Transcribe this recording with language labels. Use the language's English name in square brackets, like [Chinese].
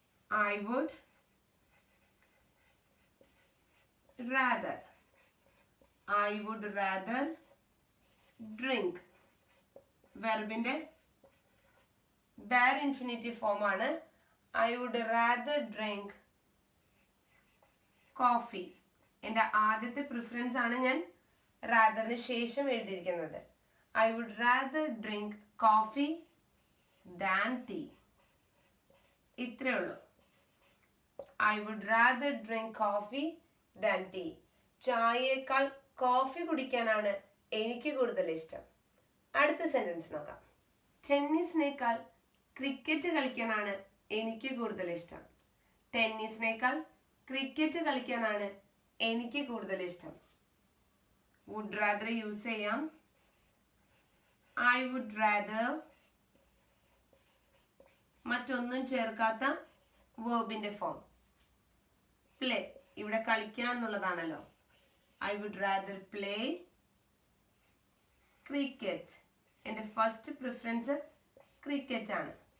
[English] I would rather. I would rather drink. [Malayalam] വെർബിന്റെ bare infinitive form ആണ്. [English] I would rather drink coffee. [Malayalam] എൻ്റെ ആദ്യത്തെ preference ആണ് ഞാൻ റാദറിന് ശേഷം എഴുതിയിരിക്കുന്നത്. [English] I would rather drink coffee than tea. [Malayalam] ഇത്രേ ഉള്ളൂ. [English] I would rather drink coffee than tea. [Malayalam] ചായയേക്കാൾ coffee കുടിക്കാനാണ് എനിക്ക് കൂടുതൽ ഇഷ്ടം. അടുത്ത സെന്റൻസ് നോക്കാം. ടെന്നീസിനേക്കാൾ ക്രിക്കറ്റ് കളിക്കാനാണ് എനിക്ക് കൂടുതൽ ഇഷ്ടം. ടെന്നീസിനേക്കാൾ ക്രിക്കറ്റ് കളിക്കാനാണ് എനിക്ക് കൂടുതൽ ഇഷ്ടം. വുഡ് റാദർ യൂസ് ചെയ്യാം. [English] I would rather [Malayalam] മറ്റൊന്നും ചേർക്കാത്ത വേർബിന്റെ ഫോം പ്ലേ. ഇവിടെ കളിക്കുക എന്നുള്ളതാണല്ലോ. [English] I would rather play cricket. [Malayalam] എൻ്റെ ഫസ്റ്റ് പ്രിഫറൻസ് ക്രിക്കറ്റ് ആണ്.